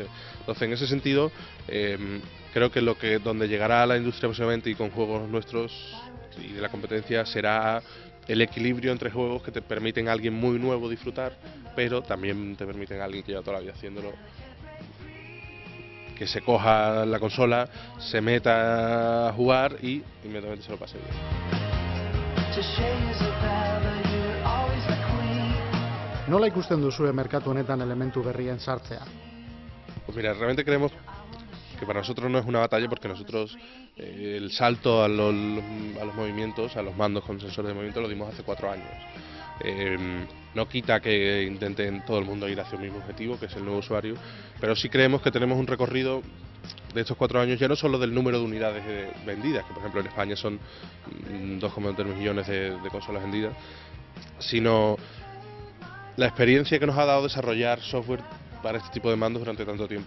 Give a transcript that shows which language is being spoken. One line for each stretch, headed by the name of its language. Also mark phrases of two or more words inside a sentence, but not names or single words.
Spanish: Entonces, en ese sentido, creo que donde llegará la industria próximamente y con juegos nuestros y de la competencia será el equilibrio entre juegos que te permiten a alguien muy nuevo disfrutar, pero también te permiten a alguien que lleva toda la vida haciéndolo, que se coja la consola, se meta a jugar y inmediatamente se lo pase bien.
Basque: Nola ikusten duzue merkatu honetan elementu berrien sartzea?
Spanish: Pues mira, realmente creemos que para nosotros no es una batalla porque nosotros el salto a los movimientos, a los mandos con sensores de movimiento lo dimos hace 4 años. No quita que intenten todo el mundo ir hacia el mismo objetivo, que es el nuevo usuario, pero sí creemos que tenemos un recorrido de estos 4 años, ya no solo del número de unidades vendidas, que por ejemplo en España son 2,3 millones de consolas vendidas, sino la experiencia que nos ha dado desarrollar software para este tipo de mandos durante tanto tiempo.